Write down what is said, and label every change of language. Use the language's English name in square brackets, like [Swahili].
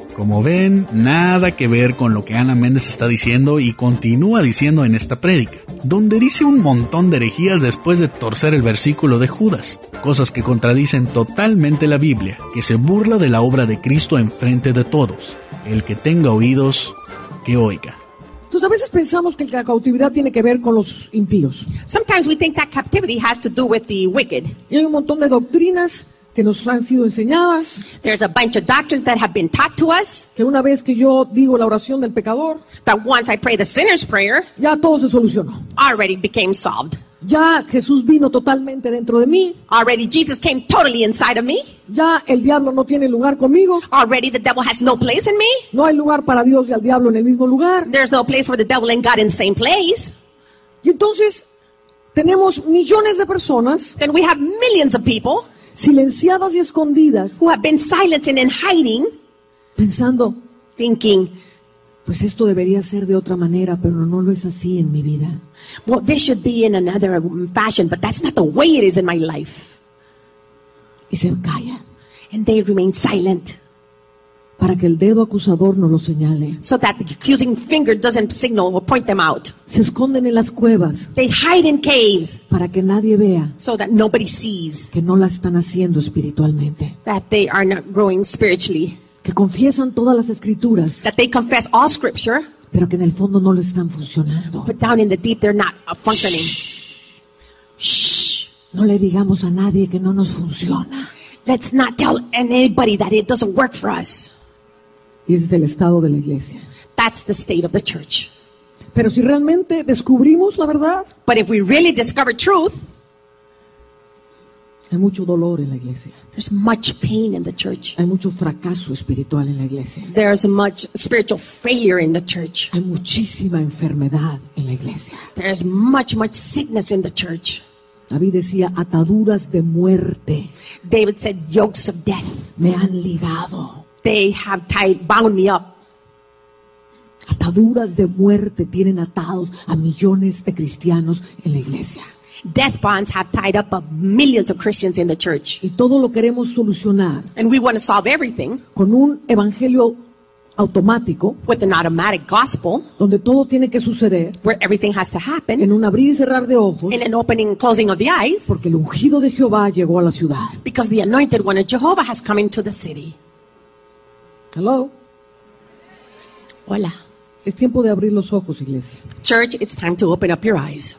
[Spanish] Como ven, nada que ver con lo que Ana Méndez está diciendo y continúa diciendo en esta prédica, donde dice un montón de herejías después de torcer el versículo de Judas, cosas que contradicen totalmente la Biblia, que se burla de la obra de Cristo enfrente de todos. El que tenga oídos, que oiga. Entonces a veces pensamos que la cautividad tiene que ver con los impíos. [English] Sometimes we think that captivity has to do with the wicked. [Spanish] Y hay un montón de doctrinas que nos han sido enseñadas. [English] There's a bunch of doctrines that have been taught to us. [Spanish] Que una vez que yo digo la oración del pecador, [English] that once I pray the sinner's prayer, [Spanish] ya todo se solucionó. [English] Already became solved. [Spanish] Ya Jesús vino totalmente dentro de mí. [English] Already Jesus came totally inside of me. [Spanish] Ya el diablo no tiene lugar conmigo. [English] Already the devil has no place in me. [Spanish] No hay lugar para Dios y al diablo en el mismo lugar. [English] There's no place for the devil and God in the same place. [Spanish] Y entonces tenemos millones de personas. [English] Then we have millions of people. [Spanish] Silenciadas y escondidas. [English] Who have been silenced and in hiding. [Spanish] Pensando. [English] Thinking. [Spanish] Pues esto debería ser de otra manera, pero no lo es así en mi vida. [English] Well, this should be in another fashion, but that's not the way it is in my life. [Spanish] Y se calla. [English] And they remain silent. [Spanish] Para que el dedo acusador no lo señale. [English] So that the accusing finger doesn't signal or point them out. [Spanish] Se esconden en las cuevas. [English] They hide in caves. [Spanish] Para que nadie vea. [English] So that nobody sees. [Spanish] Que no la están haciendo espiritualmente. [English] That they are not growing spiritually. [Spanish] Que confiesan todas las escrituras. [English] That they confess all scripture. [Spanish] Pero que en el fondo no lo están funcionando. [English] But down in the deep they're not functioning. [Spanish] No le digamos a nadie que no nos funciona. [English] Let's not tell anybody that it doesn't work for us. [Spanish] Y ese es el estado de la iglesia. [English] That's the state of the church. [Spanish] Pero si realmente descubrimos la verdad. [English] But if we really discover truth. [Spanish] Hay mucho dolor en la iglesia. [English] There's much pain in the church. [Spanish] Hay mucho fracaso espiritual en la iglesia. [English] There's much spiritual failure in the church. [Spanish] Hay muchísima enfermedad en la iglesia. [English] There's much, much sickness in the church. [Spanish] David decía, ataduras de muerte. [English] David said, yokes of death. [Spanish] Me han ligado. [English] They have tied, bound me up. [Spanish] Ataduras de muerte tienen atados a millones de cristianos en la iglesia. [English] Death bonds have tied up millions of Christians in the church. [Spanish] Y todo lo queremos solucionar. [English] And we want to solve everything. [Spanish] Con un evangelio automático. [English] With an automatic gospel. [Spanish] Donde todo tiene que suceder. [English] Where everything has to happen. [Spanish] En un abrir y cerrar de ojos. [English] In an opening and closing of the eyes. [Spanish] Porque el ungido de Jehová llegó a la ciudad. [English] Because the anointed one of Jehovah has come into the city. Hello. [Spanish] Hola. Es tiempo de abrir los ojos, iglesia. [English] Church, it's time to open up your eyes.